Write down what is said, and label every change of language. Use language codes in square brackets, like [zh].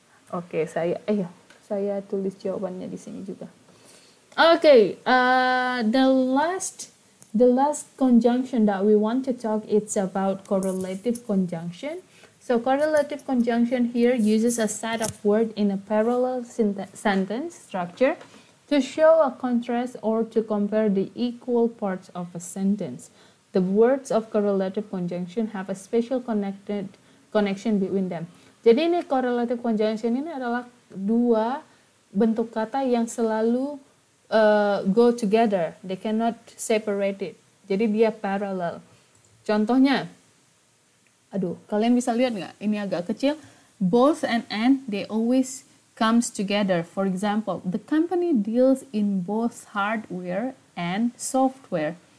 [id] Okay, saya tulis jawabannya di sini juga. [en] Okay, the last conjunction that we want to talk, it's about correlative conjunction. So correlative conjunction here uses a set of words in a parallel sentence structure to show a contrast or to compare the equal parts of a sentence. The words of correlative conjunction have a special connection between them. [id] Jadi ini correlative conjunction ini adalah dua bentuk kata yang selalu [en] go together. They cannot separate it. [id] Jadi dia parallel. Contohnya, kalian bisa lihat nggak? Ini agak kecil. [en] Both and they always comes together. For example, the company deals in both hardware and software.